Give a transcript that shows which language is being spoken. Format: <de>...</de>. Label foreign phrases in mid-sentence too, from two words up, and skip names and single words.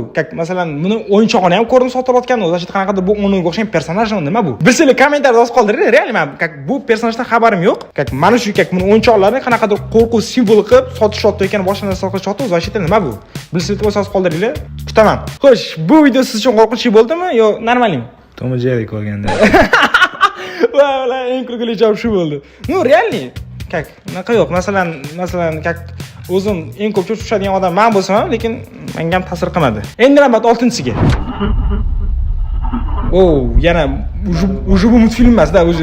<uz>Masalan, buni o'yinchog'ini ham ko'rib sotilayotgan, o'zi ashita qanaqadir bu o'nga o'xshagan personajmi nima bu? Bilsanglar kommentariyada yozib qoldiringlar. Real men bu personajdan xabarim yo'q. Mana shu buni o'yinchoqlarni qanaqadir qo'rquv simboli qilib sotishayotgan boshqa narsa sotishyapti, o'zi ashita nima bu? Bilsanglar yozib qoldiringlar. Kutaman. Xo'sh, bu video siz uchun qo'rqinchli bo'ldimi yo normalmi? Tom and Jerry ko'rganda. Valla eng kulgili javob shu bo'ldi. No, realni. Как? Unaqa yo'q. Masalan, как o'zim eng ko'p cho'chishadigan odam men bo'lsam ham, lekin menga ham ta'sir qilmadi. Endi navbat 6-siga. Yana уже bu multfilm emas-da, o'zi.</uz>